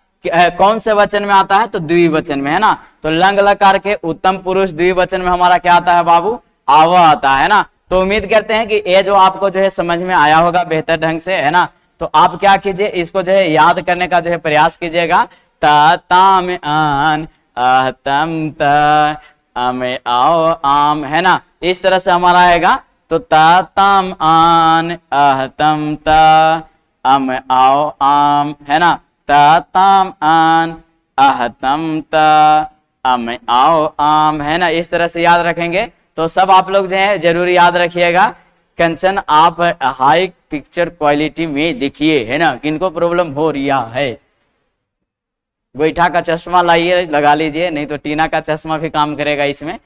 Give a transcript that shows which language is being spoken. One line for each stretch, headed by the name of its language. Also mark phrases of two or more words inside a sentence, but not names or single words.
Hindi: कौन से वचन में आता है, तो द्विवचन में, है ना। तो लंग लकार के उत्तम पुरुष द्विवचन में हमारा क्या आता है बाबू, आवा आता है ना। तो उम्मीद करते हैं कि ये जो आपको जो है समझ में आया होगा बेहतर ढंग से, है ना। तो आप क्या कीजिए, इसको जो है याद करने का जो है प्रयास कीजिएगा।
Sanskrit: त, ताम, आन, तम, त, अमे, आओ, आम,
Hindi: है ना, इस तरह से हमारा आएगा।
Sanskrit: तो त, ताम, आन, तम, त, अम, आओ, आम,
Hindi: है ना,
Sanskrit: त, ताम, आन, तम, त, अम, आओ, आम,
Hindi: है ना। इस तरह से याद रखेंगे तो सब आप लोग जो है जरूर याद रखिएगा। कंचन, आप
English: high picture quality
Hindi: में देखिए, है ना, किनको प्रॉब्लम हो रही है, गोईठा का चश्मा लाइए, लगा लीजिए, नहीं तो टीना का चश्मा भी काम करेगा इसमें।